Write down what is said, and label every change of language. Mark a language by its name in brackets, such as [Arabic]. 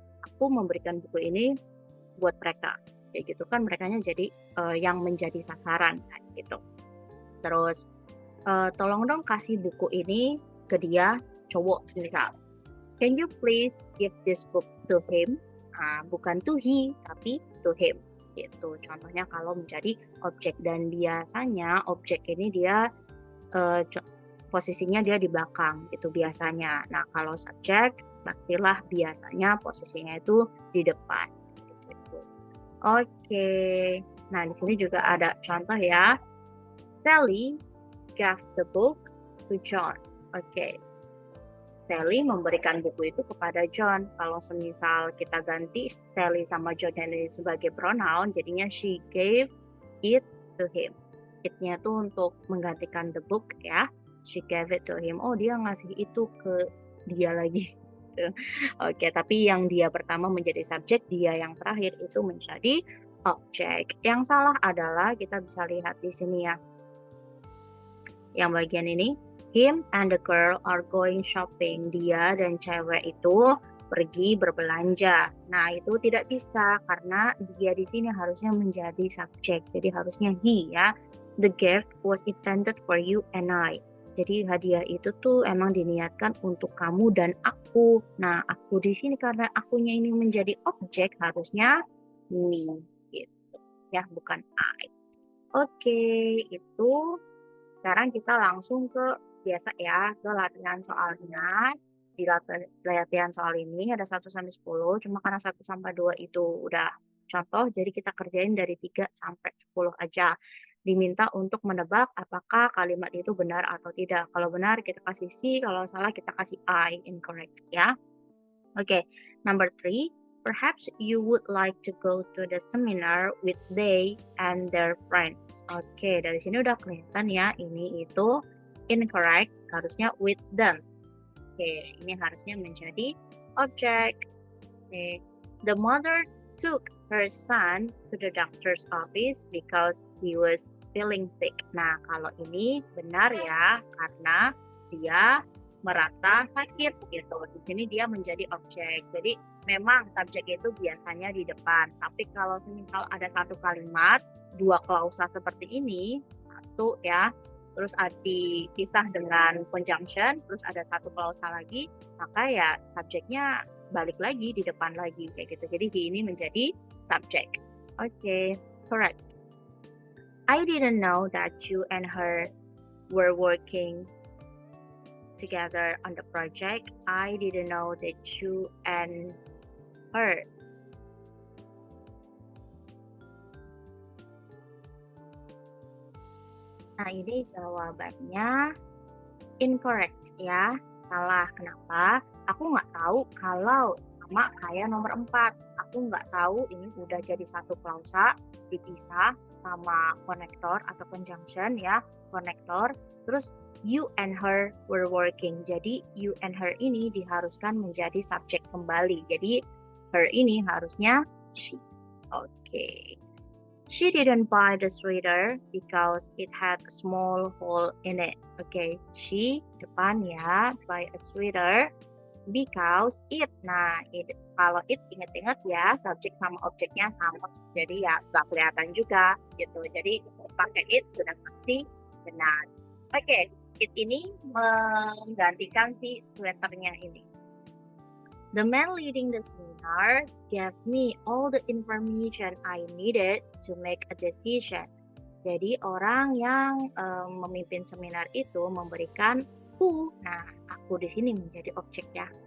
[Indonesian] Aku memberikan buku ini buat mereka. Kayak gitu kan merekanya jadi yang menjadi sasaran kan gitu. Terus tolong dong kasih buku ini ke dia cowok misal. [English] Can you please give this book to him? [Indonesian] Nah, bukan [English] to he, [Indonesian] tapi [English] to him. [Indonesian] Gitu. Contohnya kalau menjadi objek dan biasanya objek ini dia posisinya dia di belakang itu biasanya. Nah, kalau subjek pastilah biasanya posisinya itu di depan. Gitu. Oke. Nah, di sini juga ada contoh ya. [English] Sally gave the book to John. [Indonesian] Oke. Sally memberikan buku itu kepada John. Kalau semisal kita ganti Sally sama John ini sebagai pronoun, jadinya [English] she gave it to him. [Indonesian] It-nya itu untuk menggantikan [English] the book ya. She gave it to him. [Indonesian] Oh, dia ngasih itu ke dia lagi. Oke, tapi yang dia pertama menjadi subjek, dia yang terakhir itu menjadi objek. Yang salah adalah kita bisa lihat di sini ya. Yang bagian ini, [English] him and the girl are going shopping. [Indonesian] Dia dan cewek itu pergi berbelanja. Nah, itu tidak bisa karena dia di sini harusnya menjadi subjek. Jadi harusnya he ya. [English] The gift was intended for you and I. [Indonesian] Jadi hadiah itu tuh emang diniatkan untuk kamu dan aku. Nah, aku di sini karena akunya ini menjadi objek harusnya me gitu. Ya, bukan I. Oke, itu sekarang kita langsung ke biasa ya, ke latihan soalnya. Di latihan soal ini ada 1 sampai 10, cuma karena 1 sampai 2 itu udah contoh, jadi kita kerjain dari 3 sampai 10 aja. Diminta untuk menebak apakah kalimat itu benar atau tidak. Kalau benar kita kasih C, kalau salah kita kasih I, incorrect ya. Oke, number 3. [English] Perhaps you would like to go to the seminar with they and their friends. [Indonesian] Oke, dari sini udah kelihatan ya, ini itu incorrect, harusnya [English] with them. [Indonesian] Oke, ini harusnya menjadi objek. [English] Oke, the mother took her son to the doctor's office because he was feeling sick. [Indonesian] Nah, kalau ini benar ya, karena dia merasa sakit gitu. Di sini dia menjadi objek. Jadi memang subjek itu biasanya di depan. Tapi kalau misal ada satu kalimat, dua klausa seperti ini, satu ya, terus dipisah dengan conjunction, terus ada satu klausa lagi, maka ya subjeknya balik lagi di depan lagi kayak gitu. Jadi he ini menjadi subjek. Oke, correct. [English] I didn't know that you and her were working together on the project. I didn't know that you and her. [Indonesian] Nah, ini jawabannya incorrect ya. Salah. Kenapa? Aku nggak tahu kalau sama kayak nomor 4. Aku nggak tahu ini udah jadi satu klausa dipisah sama konektor atau conjunction ya. Konektor. Terus [English] you and her were working. [Indonesian] Jadi [English] you and her [Indonesian] ini diharuskan menjadi subjek kembali. Jadi her ini harusnya she. Oke. [English] She didn't buy the sweater because it had a small hole in it. Okay, she [Indonesian] depan ya, [English] buy a sweater because it. [Indonesian] Nah, kalau it inget-inget ya, subjek sama objeknya sama. Jadi ya nggak kelihatan juga gitu. Jadi pakai it sudah pasti benar. Oke, it ini menggantikan si sweaternya ini. [English] The man leading the seminar gave me all the information I needed to make a decision. [Indonesian] Jadi orang yang memimpin seminar itu memberikan aku. Nah, aku di sini menjadi objek ya.